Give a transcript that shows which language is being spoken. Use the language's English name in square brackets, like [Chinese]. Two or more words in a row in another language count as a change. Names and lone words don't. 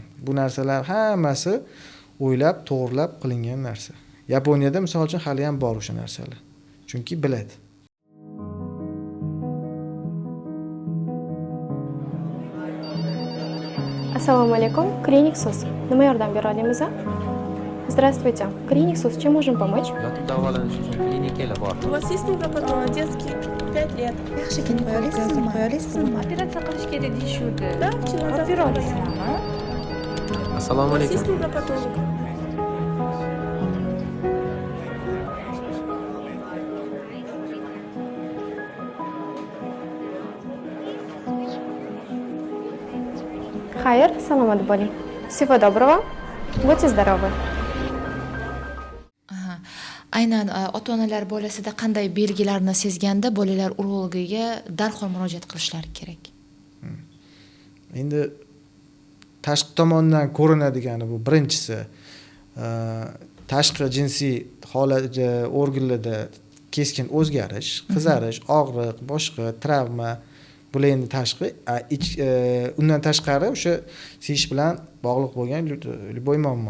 [Uzbek] Bu narsalar hammasi o'ylab, to'g'rilab qilingan narsa. Yaponiyada misol uchun hali ham bor o'sha narsalar. Chunki biladi. Assalomu alaykum, Klinik SUS. Nima yordam bera olamiz? [Russian] Здравствуйте. Klinik SUS, чем можем помочь? [Uzbek] Yotib davolanish uchun klinikalar bor. [Russian] У вас есть невропатолог детский? 5 лет. [Uzbek] Yaxshi kelib qo'yasizmi? Operatsiya qilish kerak deyishuvdi. [Russian] Да, вчера [Uzbek] Opera olasizmi? Assalomu [Russian] У вас есть [Uzbek] alaykum. [Russian] невропатолог? [Uzbek] Xayr, salomat bo'ling. [Russian] Всего доброго. Будьте здоровы. [Uzbek] Aynan ota-onalar bolasida qanday belgilarni sezganda bolalar urologiga darhol murojaat qilishlari kerak? Endi tashqi tomondan ko'rinadigani bu birinchisi tashqi jinsiy holat organlarda keskin o'zgarish, qizarish, og'riq, boshqa travma, bular endi tashqi, undan tashqari o'sha seyish bilan bog'liq bo'lgan любой muammo.